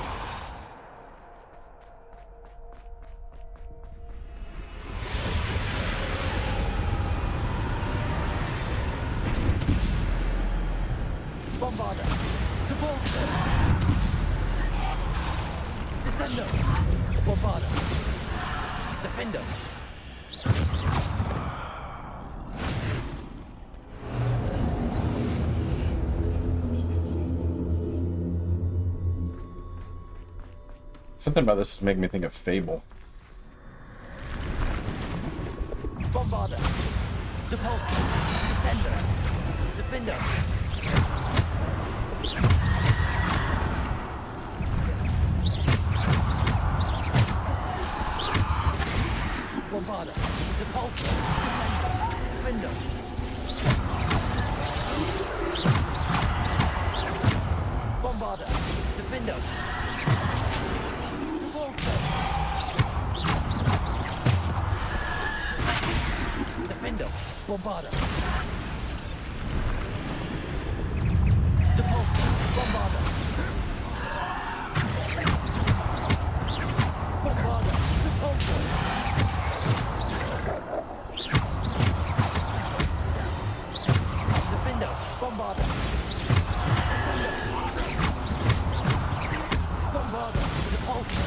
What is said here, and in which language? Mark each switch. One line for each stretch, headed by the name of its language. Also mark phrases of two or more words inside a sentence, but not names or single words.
Latin: Bombarda. Depulsor. Descender. Bombarda. Defender.
English: Something about this is making me think of Fable.
Latin: Bombarda. Depulsor. Descender. Defender. Bombarda. Depulsor. Descender. Defender. Bombarda. Defender. Defender. Bombarda. Depulsor. Bombarda. Bombarda. Depulsor. Defender. Bombarda. Descender. Bombarda. Depulsor.